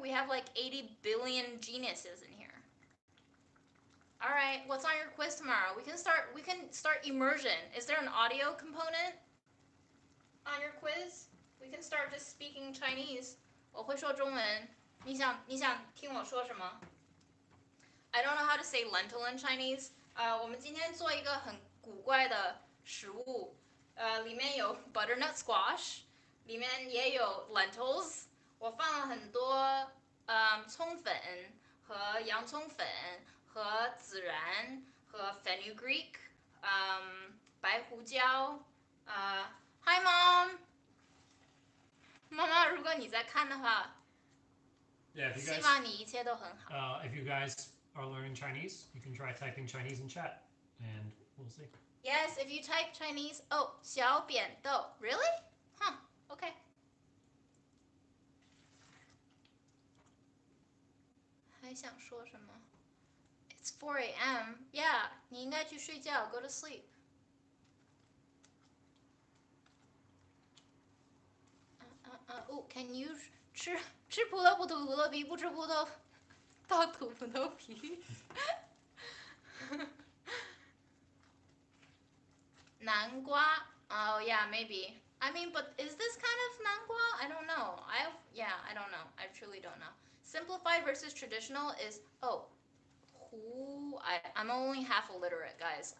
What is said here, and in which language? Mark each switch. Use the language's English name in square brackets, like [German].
[English] We have like 80 billion geniuses in here. All right, what's on your quiz tomorrow? We can start immersion. Is there an audio component on your quiz? We can start just speaking Chinese. [Chinese] 我会说中文。你想听我说什么？ [English] I don't know how to say lentil in Chinese. [Chinese] 我们今天做一个很古怪的食物。里面有 butternut squash， 里面也有 lentils。我放了很多葱粉和洋葱粉。和孜然和 Fenugreek， 白胡椒， [English] Hi Mom， [Chinese] 妈妈，如果你在看的话， 希望你一切都很好。 [English] If you guys are learning Chinese, you can try typing Chinese in chat, and we'll see. Yes, if you type Chinese, 小扁豆 ，Really? Huh? Okay. [Chinese] 还想说什么？ [English] It's 4 a.m. Yeah, [Chinese] 你应该去睡觉 [English] Go to sleep. Can you [Chinese] 吃葡萄不吐葡萄皮，不吃葡萄倒吐葡萄皮。 [English] 南瓜 Oh yeah, maybe. I mean, but is this kind of 南瓜? I don't know. I don't know. I truly don't know. Simplified versus traditional is I'm only half illiterate, guys.